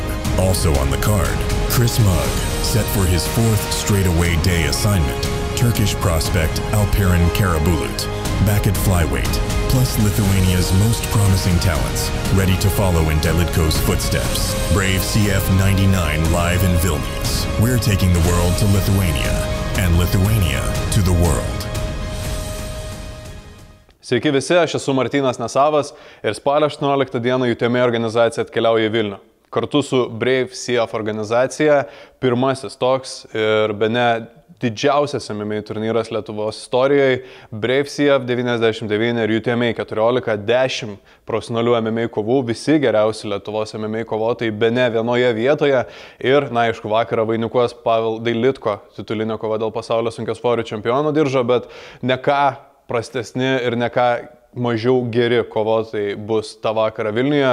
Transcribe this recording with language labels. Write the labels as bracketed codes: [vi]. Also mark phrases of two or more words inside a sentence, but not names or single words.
[en] Also on the card, Chris Mugg, set for his fourth straightaway day assignment, Turkish prospect Alperen Karabulut, back at flyweight, plus Lithuania's most promising talents, ready to follow in Dailitko's footsteps. Brave CF 99 live in Vilnius. We're taking the world to Lithuania, and Lithuania to the world. [lt] Sveiki visi, aš esu Martynas Nesavas ir spalio 18 dieną UTMA organizacija atkeliauja į Vilnių. Kartu su Brave CF organizacija, pirmasis toks ir bene didžiausias MMA turnyras Lietuvos istorijoje, Brave CF 99 ir UTMA 14, 10 profesionalių MMA kovų, visi geriausi Lietuvos MMA kovotojai bene vienoje vietoje ir, na, aišku, vakarą vainikuos Pavel Dailitko titulinio kova dėl pasaulio sunkiasvorių čempionų diržo, bet ne ką prastesni ir ne ką mažiau geri kovotojai bus tą vakarą Vilniuje.